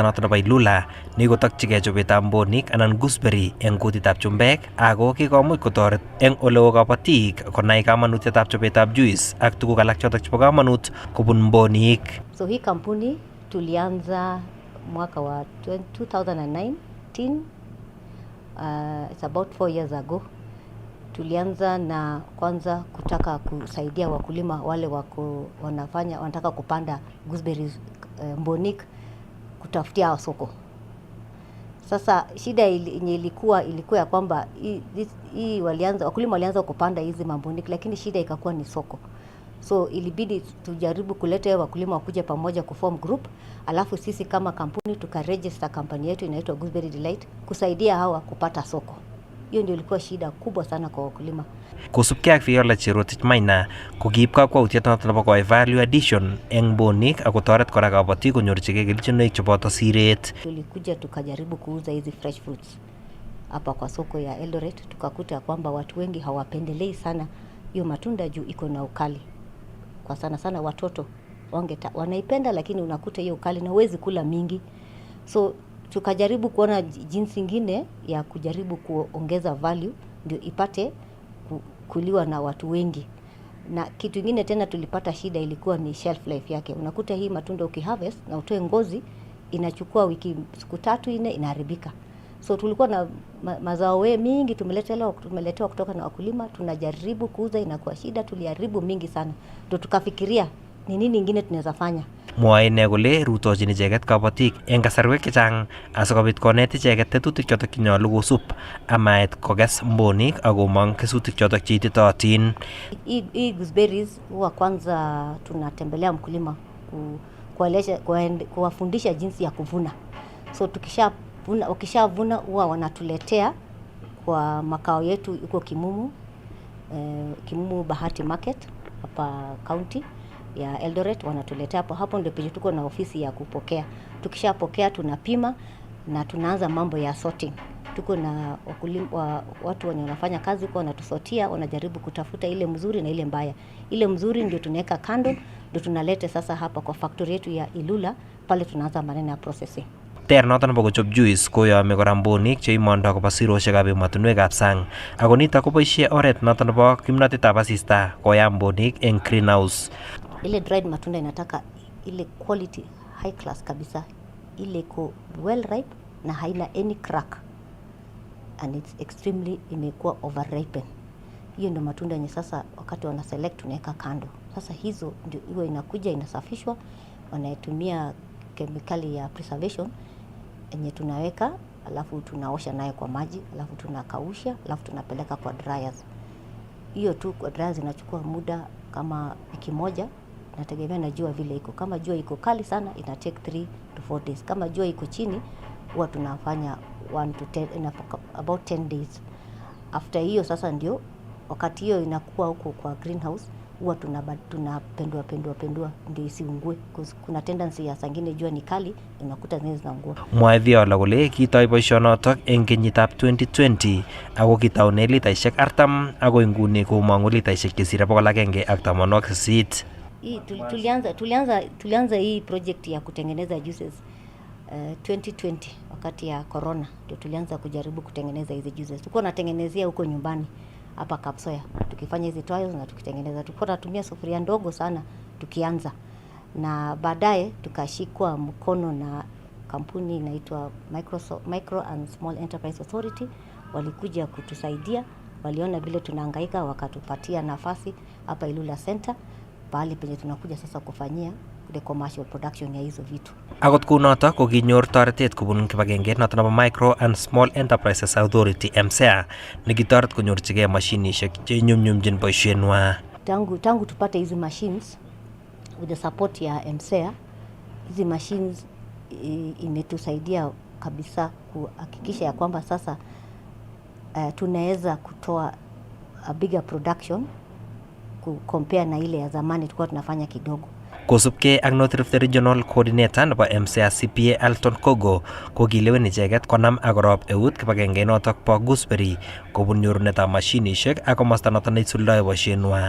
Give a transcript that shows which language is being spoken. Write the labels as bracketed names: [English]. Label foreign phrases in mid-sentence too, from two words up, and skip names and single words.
[Kalenjin] noto nebo Ilula nekotokchigei chobetab mbonik anan gooseberry eng kutitab chumbek, ako kikomuch kotoret eng oleo kabatik konai kamanutietab chobetab juice ak tuguk alak chotok chebo kamanut kobun mbonik. [Swahili] So hii kampuni tulianza mwaka wa 2019, [English] it's about 4 years ago. [Swahili] Tulianza na kwanza kutaka kusaidia wakulima wale wanataka kupanda gooseberries mbonik, kutafutia soko. Sasa shida yenye ilikuwa ya kwamba wakulima walianza kupanda hizi mambonik, lakini shida ikakuwa ni soko. So ilibidi tujaribu kuleta wakulima wakuje pamoja kuform group, alafu sisi kama kampuni tukaregister kampani yetu inaitwa Gooseberry Delight kusaidia hawa kupata soko. Hiyo ndio ilikuwa shida kubwa sana kwa wakulima. [Kalenjin] Kosubkei ak Viola Cherotich Maina ko kiib kakwautiet noto nebo koi [English] value addition [Kalenjin] eng mbonik ako toret kora kabatik konyorchigei kelchinoik cheboto siret. [Swahili] Tulikuja tukajaribu kuuza hizi [English] fresh fruits [Swahili] hapa kwa soko ya Eldoret, tukakuta kwamba watu wengi hawapendelei sana hiyo matunda juu iko na ukali. Kwa sana watoto wanaipenda, lakini unakuta hiyo ukali na huwezi kula mingi. So tukajaribu kuona jinsi nyingine ya kujaribu kuongeza value ndio ipate kuliwa na watu wengi. Na kitu kingine tena tulipata shida ilikuwa ni [English] shelf life [Swahili] yake. Unakuta hii matunda ukiharvest na utoe ngozi inachukua wiki siku 3-4 inaharibika. So tulikuwa na mazao mingi tumeletewa kutoka na wakulima, tunajaribu kuuza, inakuwa shida, tuliharibu mingi sana. Ndio tukafikiria ni nini ingine tunaweza fanya. [Kalenjin] Mwae ine kole rutochin icheket kabatik eng kasarwek chechang asikobit konet icheket tetutik chotok chenyolu kosup amait kokes mbonik akomong kesutik chotok cheititootin. [Swahili] Hii gooseberries huwa kwanza tunatembelea mkulima kuwafundisha jinsi ya kuvuna. So ukishavuna huwa wanatuletea kwa makao yetu iko Kimumu Bahati Market hapa county ya Eldoret, wanatuletea hapo ndio penye tuko na ofisi ya kupokea. Tukishapokea tunapima na tunaanza mambo ya sorting. Tuko na watu wanafanya kazi kwa wanatusortia, wanajaribu kutafuta ile mzuri na ile mbaya. Ile mzuri ndio tunaweka kando, ndio tunaleta sasa hapa kwa factory yetu ya Ilula, pale tunaanza maneno ya processing. [Kalenjin] Ter noton nebo kochob juice koyomi kora mbonik cheimondo koba siroshekab emotinwekab sang, ako nitok koboisie oret noton nebo kimnotetab asista koyam mbonik eng greenhouse. [Swahili] Ile dried matunda inataka ile [English] quality high class [Swahili] kabisa, ile iko [English] well ripe [Swahili] na haina [English] any crack, and it's extremely [Swahili] imekuwa overripen. Hiyo ndio matunda yenye sasa wakati wana select tunaweka kando. Sasa hizo ndio hiyo inakuja inasafishwa, wanatumia kemikali ya preservation yenye tunaweka, alafu tunaosha nayo kwa maji, alafu tunakausha, alafu tunapeleka kwa dryers. Hiyo tu kwa dryers inachukua muda kama wiki moja, nategemea na jua vile iko. Kama jua iko kali sana ina [English] take 3 to 4 days. [Swahili] Kama jua iko chini huwa tunafanya [English] 1 to 10 about 10 days. [Swahili] After hiyo sasa ndio wakati hiyo inakuwa huko kwa greenhouse, huwa tunapendua ndio isiungue. Kuna tendency ya sangine jua ni kali, unakuta zingine zinaungua. [Kalenjin] Mwae Viola kole kitoi boisionotok eng kenyitab 2020 ako kitaune litaishek 40 ako inguni komangu litaishek chesire 180. [Swahili] Tulianza hii project ya kutengeneza juices 2020 wakati ya corona, ndio tulianza kujaribu kutengeneza hizi juices. Tulikuwa natengenezea huko nyumbani hapa Kapsoya, tukifanya hizi trials na tukitengeneza. Tulikuwa tunatumia sufuria ndogo sana tukianza, na baadaye tukashikwa mkono na kampuni inaitwa Micro and Small Enterprise Authority. Walikuja kutusaidia, waliona vile tunahangaika, wakatupatia nafasi hapa Ilula Center, pahali penye tunakuja sasa kufanyia [English] the commercial production [Swahili] ya hizo vitu. [Kalenjin] Akot kunotok ko kinyor toretet kubun kibagengeit noto nebo Micro and Small Enterprises Authority MSEA nekitoret konyorchigei mashinishek che nyumnyumchin boisienwa. [Swahili] Tangu tupate hizi [English] machines with the support [Swahili] ya MSEA, hizi machines imetusaidia kabisa kuhakikisha ya kwamba sasa tunaweza kutoa [English] a bigger production compare [Swahili] na ile ya zamani tulikuwa tunafanya kidogo. [Kalenjin] Kosubkei ak North Rift Regional Coordinator nebo MSEA CPA Alton Kogo ko kilewen icheket konam akorob eut kibagengeit notok bo Gooseberry kobun nyorunetab mashinishek ak komosta notok neisuldae boisienwa.